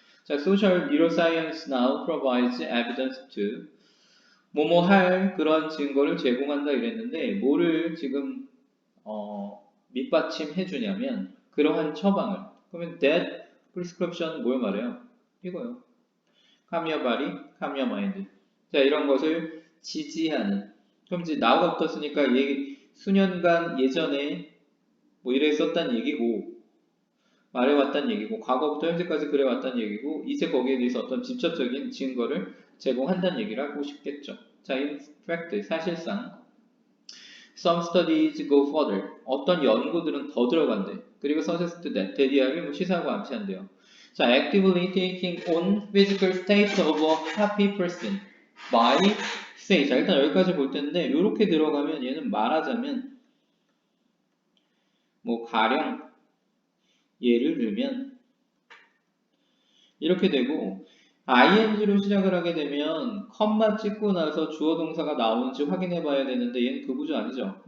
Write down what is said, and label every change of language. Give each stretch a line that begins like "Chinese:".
Korean: 자,
English: Social Neuroscience now provides evidence to
Korean: 뭐뭐 할 그런 증거를 제공한다 이랬는데 뭐를 지금 밑받침해 주냐면 그러한 처방을. 그러면
English: that prescription
Korean: 뭘 말해요? 이거요.
English: Calm your body, calm your mind.
Korean: 자, 이런 것을 지지하는. 그럼 이제 나우가 붙었으니까 수년간 예전에 뭐 이랬었단 얘기고 말해왔단 얘기고 과거부터 현재까지 그래왔단 얘기고 이제 거기에 대해서 어떤 직접적인 증거를 제공한다는 얘기를 하고 싶겠죠.
English: 자, in fact, 사실상 some studies go further.
Korean: 어떤 연구들은 더 들어간대. 그리고
English: suggest that,
Korean: 대디아를 뭐 시사하고 암시한대요.
English: 자, actively taking on physical state of a happy person by say.
Korean: 자, 일단 여기까지 볼 텐데 이렇게 들어가면 얘는 말하자면 뭐 가령 예를 들면 이렇게 되고 ing로 시작을 하게 되면 컴마 찍고 나서 주어 동사가 나오는지 확인해 봐야 되는데 얘는 그 구조 아니죠.